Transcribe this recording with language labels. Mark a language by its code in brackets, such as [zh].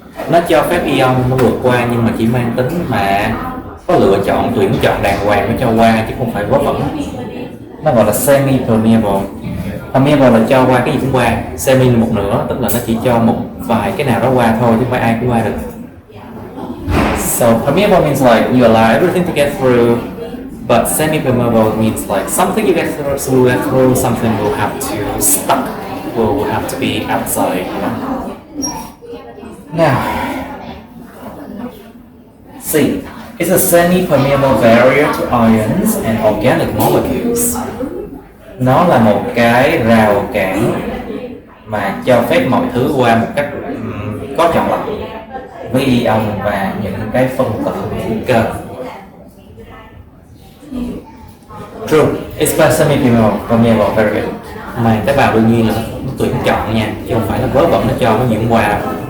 [vi] Nó cho phép ion nó vượt qua nhưng mà chỉ mang tính mà có lựa chọn, tuyển chọn đàng hoàng nó cho qua chứ không phải vớ vẩn. Nó gọi là semi permeable. Permeable là cho qua cái gì cũng qua, semi là một nửa, tức là nó chỉ cho một vài cái nào đó qua thôi chứ không phải ai cũng qua được. [en] So permeable means like you allow everything to get through, but semi-permeable means like something you get through, something will have to stuck, will have to be outside. You know? Now, C. It's a semi-permeable barrier to ions and organic molecules. [vi] Nó là một cái rào cản mà cho phép mọi thứ qua một cách có chọn lọc với ion và những cái phân tử hữu cơ. [en] True, it's semi-permeable barrier. [vi] Mà tế bào đương nhiên là nó tuyển chọn nha, chứ không phải là vớ vẩn nó cho nó diễn qua.